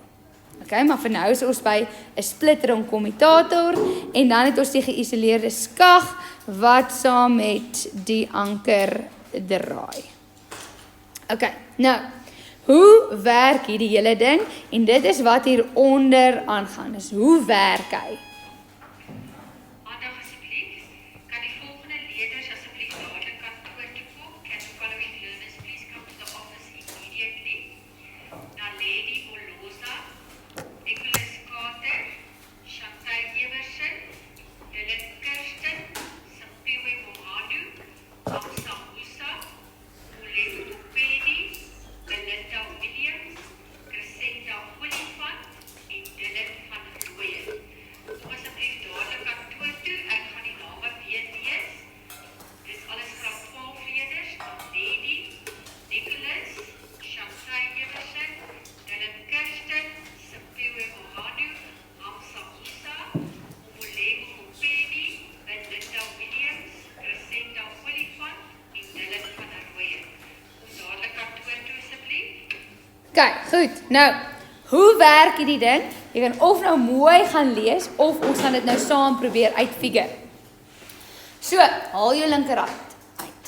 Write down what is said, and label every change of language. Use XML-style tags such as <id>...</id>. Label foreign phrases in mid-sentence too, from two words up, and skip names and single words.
<af>Okay, maar vir nou is ons by 'n splitring kommutator en dan het ons die geïsoleerde skag wat saam met die anker draai. Okay, nou hoe werk hierdie hele ding? En dit is wat hieronder aangaan. Dus hoe werk hy? Aandag asseblief. Kan die volgende leerders asseblief dadelik kantoor toe kom?</af> <en>Can the following learners please come to the office immediately?</en> <af>Naledi Bolosa, Nicholas Carter, Chantal Everson, Dylan Kirsten, Sampiwe Mohanu, Hamza Musa, Muleko Tupedi, Belinda Williams, Crescenta Olifant en Dylan van Rooyen. Kom asseblief dadelik kantoor toe, ek gaan die name weer lees. Dis alles graad 12 leerders, Lady, Nicholas, Chantal Everson, Dylan Kirsten, Sampiwe Mohanu, Hamza Musa, Muleko Tupedi, Belinda Williams, Crescenta Olifant en Dylan van Rooyen. Kom dadelik kantoor toe asseblief. Kyk, goed. Nou, Hoe werk hierdie ding? Jy kan of nou mooi gaan lees, of ons gaan dit nou saam probeer uitfigure. So, haal jou linkerhand uit.</af>